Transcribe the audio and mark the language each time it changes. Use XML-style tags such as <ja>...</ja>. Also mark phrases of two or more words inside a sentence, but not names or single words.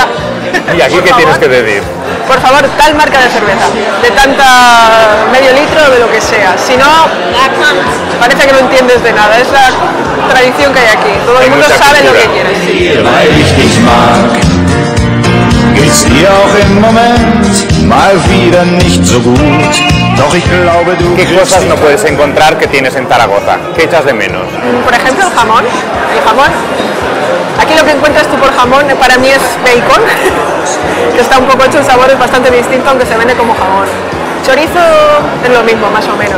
<es>¿Y aquí qué tienes que decir? Por favor, tal marca de cerveza, de tanta medio litro o de lo que sea. Si no, parece que no entiendes de nada. Es la tradición que hay aquí. Todo el mundo sabe lo que quiere.</es> <de>Geht's dir auch im Moment mal wieder nicht so gut? Doch ich glaube, du</de> <es>¿Qué cosas no puedes encontrar que tienes en Zaragoza? ¿Qué echas de menos? Por ejemplo, el jamón. El jamón. Aquí lo que encuentras tú por jamón para mí es bacon, que está un poco hecho, el sabor es bastante distinto, aunque se vende como jamón. Chorizo es lo mismo, más o menos.</es>